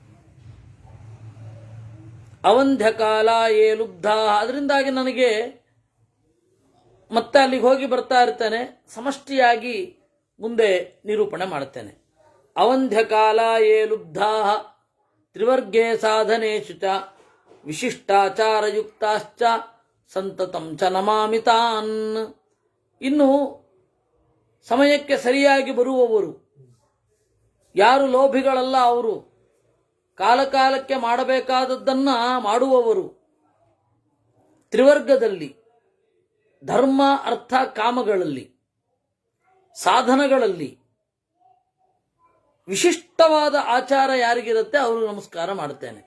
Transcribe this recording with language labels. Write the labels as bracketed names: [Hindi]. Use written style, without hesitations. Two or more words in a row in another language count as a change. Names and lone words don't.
[Sanskrit] ಅವಂಧ್ಯ ಕಾಲ ಏ ಲುಬ್ಧ. [Kannada] ಅದರಿಂದಾಗಿ ನನಗೆ ಮತ್ತೆ ಅಲ್ಲಿಗೆ ಹೋಗಿ ಬರ್ತಾ ಇರ್ತೇನೆ, ಸಮಷ್ಟಿಯಾಗಿ ಮುಂದೆ ನಿರೂಪಣೆ ಮಾಡುತ್ತೇನೆ. [Sanskrit] ಅವಂಧ್ಯ ಕಾಲ ಏ ಲುಬ್ಧಾ ತ್ರಿವರ್ಗೇ ಸಾಧನೇಶು ಚ ವಿಶಿಷ್ಟಾಚಾರಯುಕ್ತಾಶ್ಚ ಸಂತತಂ ಚ ನಮಾಮಿ ತಾನ್. [Kannada] ಇನ್ನು ಸಮಯಕ್ಕೆ ಸರಿಯಾಗಿ ಬರುವವರು, ಯಾರು ಲೋಭಿಗಳಲ್ಲ, ಅವರು ಕಾಲಕಾಲಕ್ಕೆ ಮಾಡಬೇಕಾದದ್ದನ್ನ ಮಾಡುವವರು, ತ್ರಿವರ್ಗದಲ್ಲಿ ಧರ್ಮ ಅರ್ಥ ಕಾಮಗಳಲ್ಲಿ ಸಾಧನಗಳಲ್ಲಿ ವಿಶಿಷ್ಟವಾದ ಆಚಾರ ಯಾರಿಗಿರುತ್ತೆ ಅವರು ನಮಸ್ಕಾರ ಮಾಡುತ್ತೇನೆ.